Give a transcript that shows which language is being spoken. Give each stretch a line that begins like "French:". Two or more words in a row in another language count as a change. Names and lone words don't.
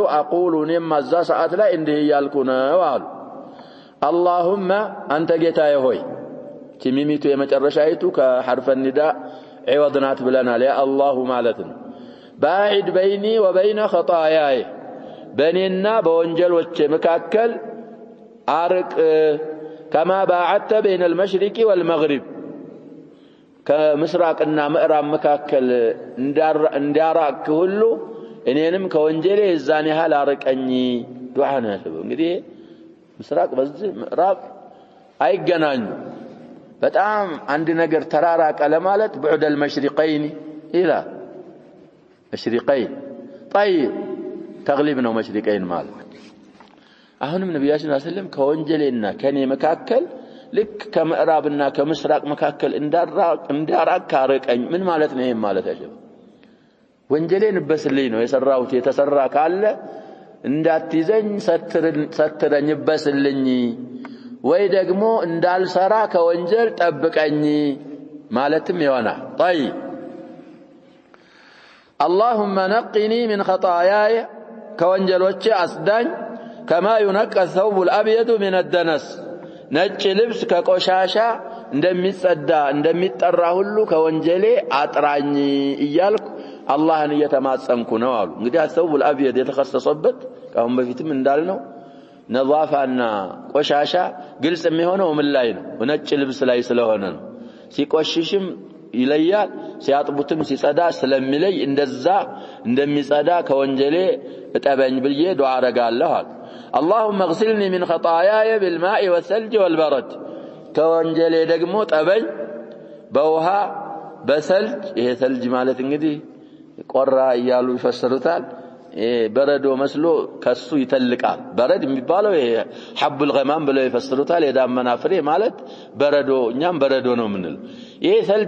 Amharic: አቁሉ እኔም እዛ ሰዓት ላይ እንዲህ እያልኩ ነው አሉ። اللهم አንተ ጌታዬ ሆይ ቲሚሚቱ የመጨረሻይቱ ከሐርፈ ኒዳ عوضናት ብለናል።
Arabic: يا الله
Amharic: ማለት ነው።
Arabic: باعد بيني وبين خطاياي
Amharic: በእኔና በወንጀሎቼ መካከል አርቅ
Arabic: كما باعدت بين المشرق والمغرب
Amharic: ከምስራቅና ምዕራብ መካከል እንዳራቅ ሁሉ እኔንም ከወንጀሌ እዛን ያህል አርቀኝ ዱዓ ነው ያለው። እንግዲህ ምስራቅ በዚህ ምዕራብ አይገናኙ በጣም አንድ ነገር ተራራቀ ለማለት
Arabic: بعد المشرقين الى مشرقين طيب تغليب
Amharic: ነው مشرقين ማለት አሁንም ነብያችን
Arabic: صلى الله عليه وسلم
Amharic: ከወንጀሌና ከኔ መካከል ልክ ከምዕራብና ከምስራቅ መካከል እንዳራቅ አርቀኝ ምን ማለት ነው? ይሄን ማለት አይደለም። ወንጀሌን በስልኝ ነው የሰራሁት የተሰራ ካለ እንዳትይዘኝ ሰትረኝ በስልኝ ወይ ደግሞ እንዳልሰራ ከወንጀል ጠብቀኝ ማለትም ይሆናል። طيب
Arabic: اللهم نقني من خطاياي
Amharic: ከወንጀሎቼ አስዳኝ
Arabic: كما ينقى الثوب الابيض من الدنس
Amharic: ነጭ ልብስ ከቆሻሻ እንደሚጸዳ እንደሚጠራ ሁሉ ከወንጀሌ አጥራኝ እያልኩ አላህን እየተማጸንኩ ነው አሉ። እንግዲህ
Arabic: الثوب الابيض
Amharic: የተከሰሰበት ካሁን በፊትም እንዳልነው ነዛፋና ቆሻሻ ግልጽ የሚሆነው ምን ላይ ነው? ነጭ ልብስ ላይ ስለሆነ ነው። ሲቆሽሽም ይለያል ሲያጥቡትም ሲጸዳ ስለሚለይ እንደዛ እንደሚጸዳ ከወንጀሌ እጠበኝ ብዬ ዱዓ አረጋለሁ አሉ።
Arabic: اللهم اغسلني من خطاياي بالماء والثلج والبرد
Amharic: ከወንጀሌ ደግሞ ጠበኝ በውሃ በሰልጅ ይሄ ሰልጅ ማለት እንግዲህ ቆራ እያሉ ይፈስሩታል። በረዶ መስሎ ከሱ ይተልቃል። በረድ የሚባለው ይሄ
Arabic: حب الغمام
Amharic: ብለው ይፈስሩታል። የዳመና ፍሬ ማለት በረዶ እኛም በረዶ ነው የምንለው። ይሄ ሰልጅ